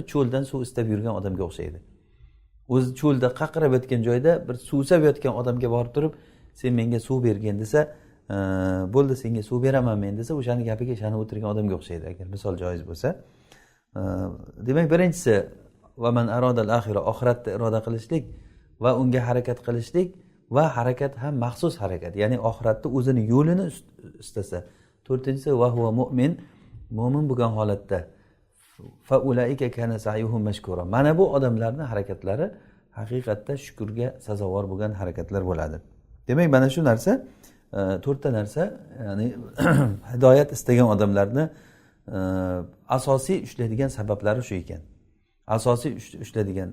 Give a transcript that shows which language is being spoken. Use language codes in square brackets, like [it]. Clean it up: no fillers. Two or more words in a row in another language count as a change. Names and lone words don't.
[uz] Cho'ldan suv istab yurgan odamga o'xshaydi. O'zi cho'lda qaqrab yotgan joyda bir suvsab yotgan odamga borib turib, sen menga suv bergin desa, bo'ldi senga suv beraman men desa, o'shani gapiga ishonib o'tirgan odamga o'xshaydi, agar misol joiz bo'lsa. Demak, birinchisi [ar] ومن أراد الآخرة, [uz] oxiratda iroda qilishlik va unga harakat qilishlik, va harakat ham maxsus harakat, ya'ni oxiratda o'zini yo'lini istasa. To'rtinchisi [ar] وهو مؤمن, [uz] mo'min bo'lgan holatda. [ar] فأولئك كان سعيهم مشكورا. [uz] Mana bu odamlarning harakatlari haqiqatda shukrga sazovor bo'lgan harakatlar bo'ladi. Demak, mana shu narsa, 4 ta narsa, ya'ni hidoyat istagan odamlarni asosiy ushlaydigan sabablari shu ekan. Asosiy ushlaydigan.